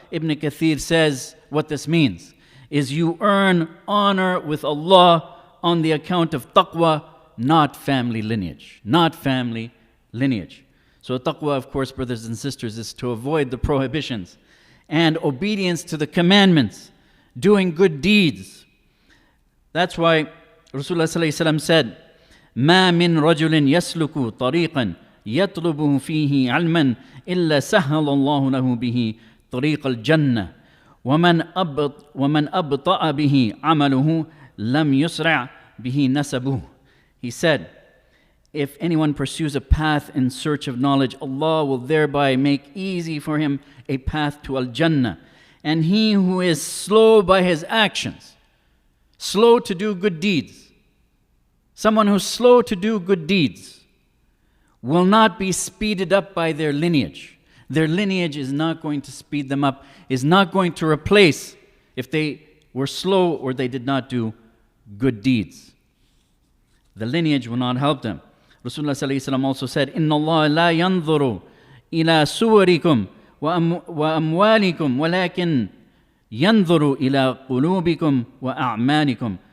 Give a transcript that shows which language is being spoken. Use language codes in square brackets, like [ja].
[en] Ibn Kathir says what this means is you earn honor with Allah on the account of taqwa, not family lineage. Not family lineage. So taqwa, of course, brothers and sisters, is to avoid the prohibitions and obedience to the commandments, doing good deeds. That's why Rasulullah ﷺ said, [ar] مَا مِن رَجُلٍ يَسْلُكُ طَرِيقًا يَطْلُبُهُ فِيهِ عَلْمًا إِلَّا سَهَّلَ اللَّهُ لَهُ بِهِ طَرِيقَ الْجَنَّةِ وَمَنْ أَبْطَأَ بِهِ عَمَلُهُ لَمْ يُسْرِعْ بِهِ نَسَبُهُ. [en] He said, if anyone pursues a path in search of knowledge, Allah will thereby make easy for him a path to Al-Jannah. And he who is slow by his actions, slow to do good deeds, someone who's slow to do good deeds, will not be speeded up by their lineage. Their lineage is not going to speed them up, is not going to replace if they were slow or they did not do good deeds. The lineage will not help them. Rasulullah ﷺ also said, [ar] إِنَّ اللَّهَ لَا يَنظُرُ إِلَى صُوَرِكُمْ وَأَمْوَالِكُمْ وَلَكِنْ يَنظُرُ إِلَى قُلُوبِكُمْ وَأَعْمَالِكُمْ.